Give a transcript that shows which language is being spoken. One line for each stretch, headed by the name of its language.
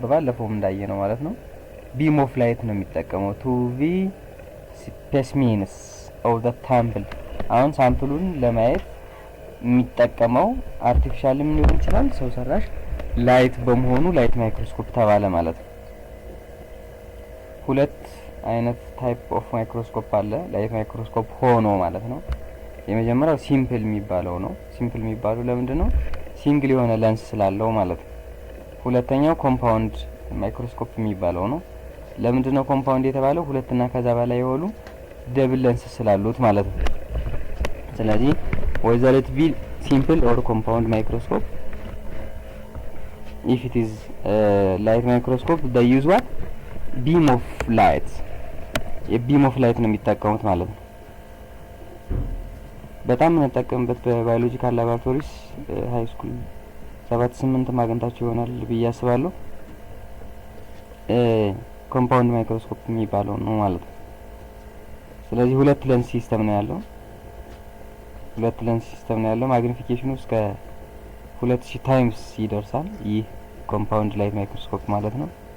Amharic: በባለፈውም እንዳየነው ማለት ነው ቢም ኦፍ ላይት ነው የሚጠቀመው
English: ቱ ቪ ስፔሲሜንስ ኦፍ ዘ ሳምፕል።
Amharic: አሁን ሳምፕሉን ለማየት የሚጠቀመው አርቲፊሻልም ሊሆን ይችላል ሰው ሰራሽ ላይት በመሆኑ ላይት ማይክሮስኮፕ ተባለ ማለት ነው። ሁለት አይነት
English: ታይፕ ኦፍ ማይክሮስኮፕ
Amharic: አለ ላይት ማይክሮስኮፕ ሆኖ ማለት ነው። የመጀመሪያው ሲምፕል የሚባለው ነው። ሲምፕል የሚባለው ለምንድነው? ሲንግል የሆነ ለንስ ስላለው ማለት ነው። ሁለተኛው ኮምፓውንድ ማይክሮስኮፕ የሚባለው ነው። ለምንድነው ኮምፓውንድ የተባለው? ሁለትና ከዛ በላይ የሆኑ ደብል ለንስ ስላሉት ማለት ነው። ስለዚህ
English: whether it be simple or compound microscope, if it is light microscope they use what? Beam of light.
Amharic: የbeam of light ነው የሚጠቀሙት ማለት ነው። በጣም እንጠቀምበት በባዮሎጂካል ላቦራቶሪስ ሃይ ስኩል 7-8 ማግኘታችሁ ይሆናል ብዬ አስባለሁ። ኮምፓውንድ ማይክሮስኮፕ የሚባለው ነው ማለት ነው። ስለዚህ ሁለት ለንስ ሲስተም ነው ያለው። ሁለት ለንስ ሲስተም ነው ያለው። ማግኒፊኬሽኑ እስከ 2000 ታይምስ ይደርሳል። ይህ ኮምፓውንድ ላይት ማይክሮስኮፕ ማለት ነው።